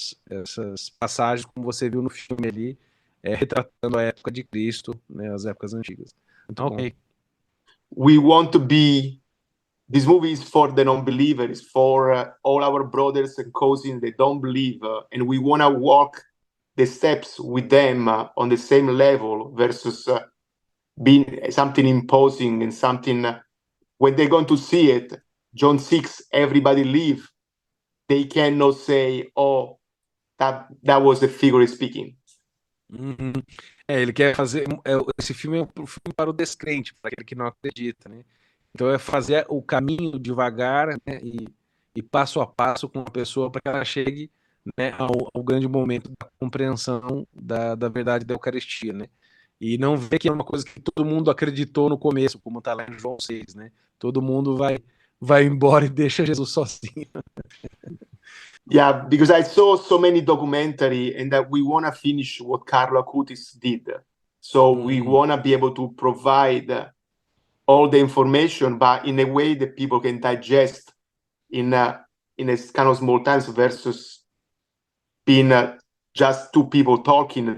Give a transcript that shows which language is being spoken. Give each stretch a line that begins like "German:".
Portuguese: essas passagens, como você viu no filme ali, retratando a época de Cristo, né? As épocas antigas. Então, ok.
English: We want to be, this movie is for the non-believers, for all our brothers and cousins that don't believe, and we want to walk the steps with them on the same level versus being something imposing and something, when they're going to see it, John 6, everybody leave, they cannot say, oh, that was the figure speaking.
Portuguese: Uhum. Ele quer fazer. Esse filme é um filme para o descrente, para aquele que não acredita, né? Então é fazer o caminho devagar, né? E passo a passo com a pessoa para que ela chegue, né, ao grande momento da compreensão da verdade da Eucaristia, né? E não ver que é uma coisa que todo mundo acreditou no começo, como está lá em João 6, né? Todo mundo vai embora e deixa Jesus sozinho.
English: Yeah, because I saw so many documentary and that we want to finish what Carlo Acutis did. So we want to be able to provide all the information, but in a way that people can digest in a kind of small times versus being just two people talking.